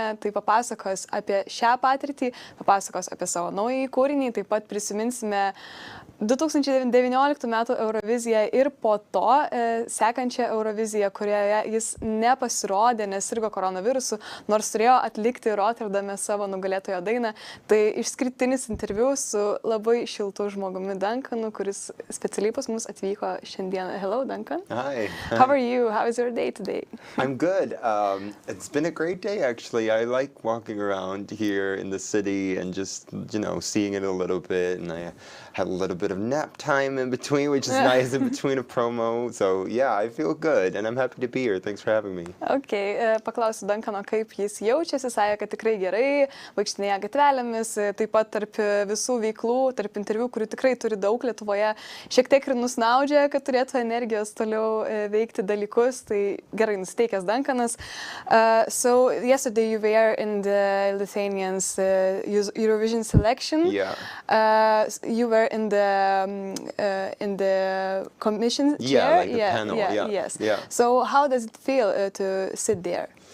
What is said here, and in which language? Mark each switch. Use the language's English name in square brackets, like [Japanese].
[Lithuanian] Tai papasakos apie šią patirtį, papasakos apie savo naująjį kūrinį, taip pat prisiminsime 2019 metų Euroviziją ir po to sekančią Euroviziją, kurioje jis nepasirodė, nes sirgo koronavirusu, nors turėjo atlikti Rotterdame savo nugalėtojo dainą. Tai išskirtinis interviu su labai šiltu žmogumi Duncanu, kuris specialiai pas mus atvyko šiandien. [English] Hello, Duncan. Hi. How are you? How is your day today? I'm good. It's been a great day, actually. I like walking around here in the city and just, seeing it a little bit. And I had a little bit of nap time in between, which is nice in between a promo. So yeah, I feel good and I'm happy to be here. Thanks for having me. [Lithuanian] Okay, paklausiu Duncano, kaip jis jaučiasi, sakė, kad tikrai gerai, vaikštinėja gatvelėmis, taip pat tarp visų veiklų, tarp interviu, kurių tikrai turi daug Lietuvoje, šiek tiek ir nusnaudžia, kad turėtų energijos toliau veikti dalykus, tai gerai nusiteikęs Duncanas. [English] So yesterday you were in the Lithuanians Eurovision selection. Yeah. You were in the commission chair. Yeah, like the panel. Yeah. Yes. Yeah. So how does it feel to sit there?